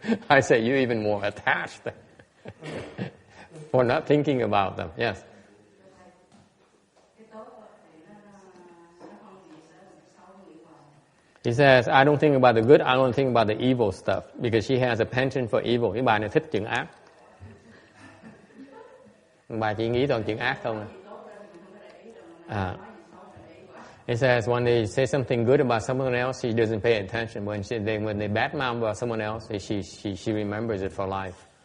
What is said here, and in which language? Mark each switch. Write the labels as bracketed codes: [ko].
[en] I say you even more attached for not thinking about them. Yes. He says, I don't think about the good, I don't think about the evil stuff, because she has a penchant for evil. [vi] Cái bà này thích chuyện ác. Bà chỉ nghĩ toàn chuyện ác không à. [en] He says, when they say something good about someone else, she doesn't pay attention. When they badmouth about someone else, she remembers it for life.